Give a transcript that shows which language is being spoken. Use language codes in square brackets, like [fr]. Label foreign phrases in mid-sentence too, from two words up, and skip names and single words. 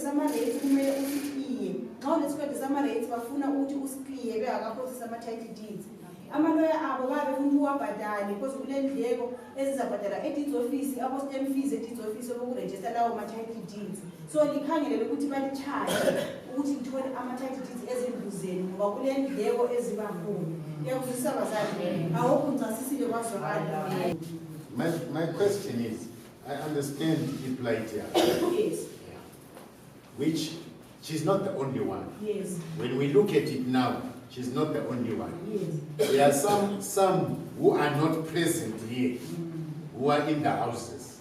[nd] sama-rates kumele usikliye nxa unesikweletu sama-rates bafuna ukuthi usikliye bengakaprocess ama- [en] title deeds [nd] amaloya abo babefuna uwabhadale because kulendleko ezizabhadala e- [en] deeds office [nd] abo- [en] stamp fees [nd] e- [en] deeds office [nd] obokurejista lawo ma- [en] title deeds [nd] so likhangelele ukuthi balichaje ukuthi lithole ama- [en] title deeds [nd] ezindlu zenu ngoba kulendleko eziba khona uyakuzwisisa bazali awukho ngicasisile kwazwakala. [en] My question is, I understand the plight here. Yes. Which she's not the only one. Yes. When we look at it now, she's not the only one. Yes. There are some who are not present here, who are in the houses.